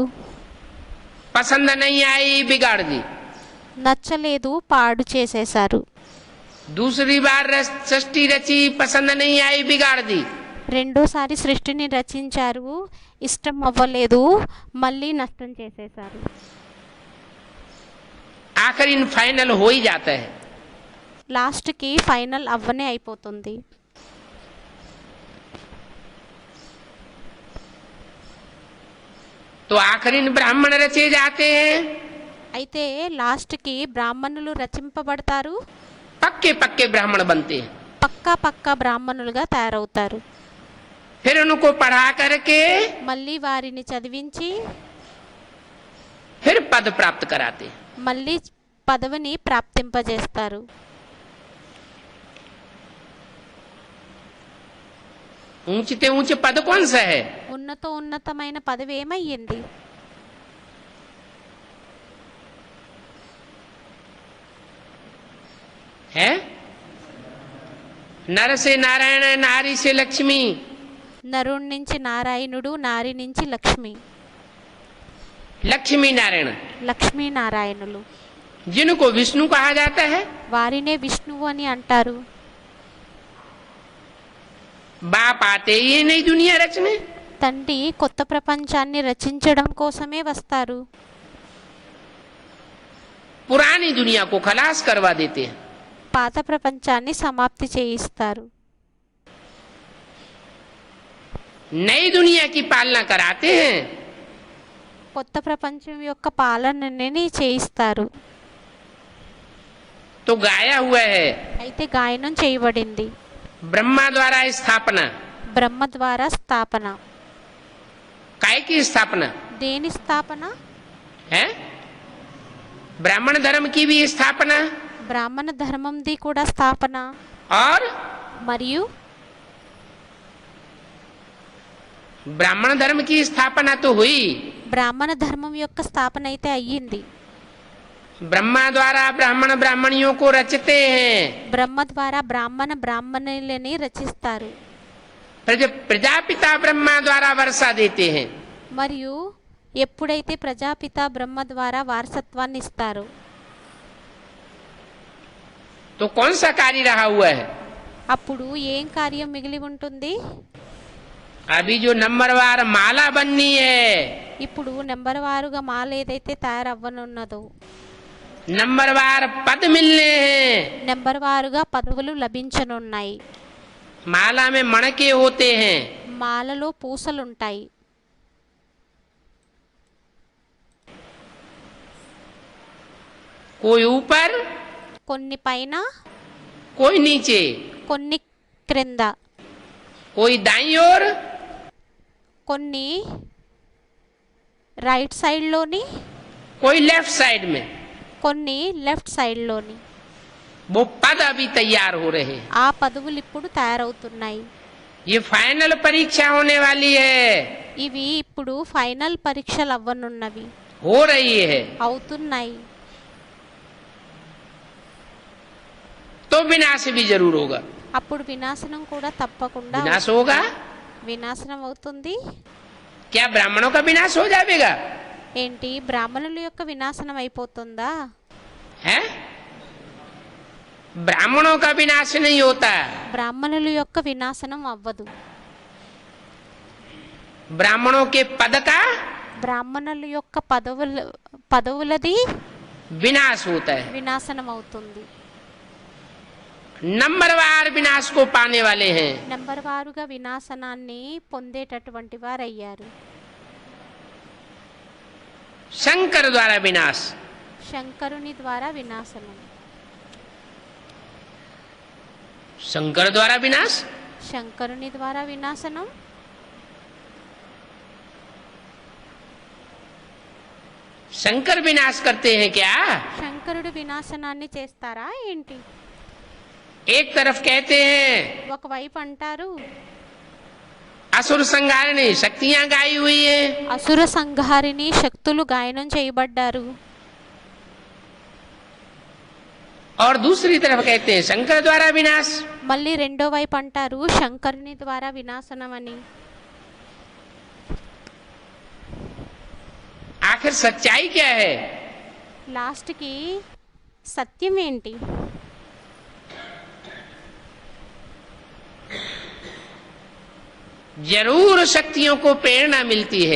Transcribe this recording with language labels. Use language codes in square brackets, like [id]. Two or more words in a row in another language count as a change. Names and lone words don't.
[hi] पसंद नहीं आई, बिगाड़ दी। [te] నచ్చలేదు, పాడు చేసేశారు. [hi] दूसरी बार सृष्टि रची, पसंद नहीं आई, बिगाड़ दी। [te] రెండోసారి సృష్టిని రచించారు, ఇష్టం అవ్వలేదు, మళ్ళీ నష్టం చేసేశారు. [hi] आखिर इन फाइनल हो ही जाता है। [te] లాస్ట్కి ఫైనల్ అవ్వనే అయిపోతుంది. [hi] तो आखिर इन ब्राह्मण रचे जाते हैं, [te] అయితే లాస్ట్కి బ్రాహ్మణులు రచింపబడతారు, [hi] पक्के पक्के ब्राह्मण बनते हैं। [te] పక్కా బ్రాహ్మణులుగా తయారవుతారు. [hi] फिर उनको पढ़ा करके [te] మళ్ళీ వారిని చదివించి [hi] फिर पद प्राप्त कराते हैं। [te] మళ్ళీ పదవిని ప్రాప్తింపజేస్తారు. [hi] ऊंचते ऊंचे पद कौन सा है? [te] ఉన్నతమైన పదవి ఏమయ్యింది? [hi] है नर से नारायण, नारी से लक्ष्मी। [te] నరుడి నుంచి నారాయణుడు, నారి నుంచి లక్ష్మి. [hi] लक्ष्मी नारायण, [te] లక్ష్మీనారాయణులు. [hi] जिनको विष्णु कहा जाता है। [te] వారినే విష్ణువు అని అంటారు. [hi] बाप आते ही नई दुनिया रचने, [te] తండ్రి కొత్త ప్రపంచాన్ని రచించడం కోసమే వస్తారు. [hi] पुरानी दुनिया को खलास करवा देते हैं। [te] పాత ప్రపంచాన్ని సమాప్తి చేయిస్తారు. [hi] नई दुनिया की पालना कराते हैं। [te] కొత్త ప్రపంచం యొక్క పాలనని చేయిస్తారు. [hi] तो गाया हुआ है, [te] అయితే గాయనం చేయబడింది. [hi] ब्रह्मा द्वारा स्थापना। [te] బ్రహ్మ ద్వారా స్థాపన. [hi] काय की स्थापना [te] దేని స్థాపన? [hi] है? ब्राह्मण धर्म की भी स्थापना [te] బ్రాహ్మణ ధర్మంది కూడా స్థాపన. [hi] और [te] మరియు [hi] ब्राह्मण धर्म की स्थापना तो हुई, [te] బ్రాహ్మణ ధర్మం యొక్క స్థాపన అయితే అయ్యింది. [hi] ब्रह्मा द्वारा ब्राह्मण ब्राह्मणियों को रचते हैं। [te] బ్రహ్మ ద్వారా బ్రాహ్మణులని రచిస్తారు. [hi] प्रजापिता ब्रह्मा द्वारा वर्षा देते हैं। [te] మరియు ఎప్పుడైతే ప్రజాపిత బ్రహ్మ ద్వారా వారసత్వాన్ని ఇస్తారు, [hi] तो कौन सा कार्य रहा हुआ है? [te] అప్పుడు ఏం కార్యం మిగిలి ఉంటుంది? [hi] अभी जो नंबरवार माला बननी है, [te] ఇప్పుడు నెంబర్ వారుగా మాల ఏదైతే తయారవ్వనున్నదో, [hi] नंबरवार पद मिलने हैं, [te] నెంబర్ వారుగా పదవులు లభించనున్నాయి. [hi] माला में मणके होते हैं, [te] మాలలో పూసలుంటాయి. [hi] कोई ऊपर, [te] కొన్ని పైన, [hi] कोई नीचे, [te] కొన్ని క్రింద, [hi] कोई दाईं ओर, [te] కొన్ని [en] right side, [hi] कोई [en] left side [hi] में। [te] కొన్ని [en] left side. [hi] वो पद अभी तैयार हो रहे हैं। [te] ఆ పదవులు ఇప్పుడు తయారవుతున్నాయి. [hi] ये फाइनल परीक्षा होने वाली है, [te] ఇవి ఇప్పుడు ఫైనల్ పరీక్షలు అవ్వనున్నవి, [hi] हो रही है। [te] అవుతున్నాయి. [hi] तो विनाश भी जरूर होगा। [te] అప్పుడు వినాశనం కూడా తప్పకుండా [hi] विनाश होगा। [te] వినాశనం అవుతుంది। [hi] क्या ब्राह्मणों का विनाश हो जाएगा? [te] ఏంటి బ్రాహ్మణుల యొక్క వినాశనం అయిపోతుందా? [hi] है? ब्राह्मणों का विनाश नहीं होता। [te] బ్రాహ్మణుల యొక్క వినాశనం అవ్వదు। [hi] ब्राह्मणों के पद का [te] బ్రాహ్మణుల యొక్క పదవులది [hi] विनाश होता है। [te] వినాశనం అవుతుంది। [hi] नंबरवार विनाश को पाने वाले हैं। [te] నంబర్ వారుగా వినాశనాన్ని పొందేటటువంటి వారయ్యారు। [hi] शंकर द्वारा विनाश। [te] శంకరుని ద్వారా వినాశనం। [hi] शंकर द्वारा विनाश। [te] శంకరుని ద్వారా వినాశనం। [hi] शंकर विनाश करते हैं क्या? [te] శంకరుడు వినాశనాన్ని చేస్తారా ఏంటి? [hi] एक तरफ कहते हैं [te] ఒకవైపు అంటారు [hi] असुर संहारिणी शक्तियां गाई हुई है, [te] అసుర సంహారిని శక్తులు గాయనం చేయబడ్డారు। [hi] और दूसरी तरफ कहते हैं शंकर द्वारा विनाश। [te] మళ్ళీ రెండో వైపు అంటారు శంకరుని ద్వారా వినాశనం అని। [hi] आखिर सच्चाई क्या है? [te] లాస్ట్ కి సత్యం ఏంటి? [hi] जरूर शक्तियों को प्रेरणा मिलती है।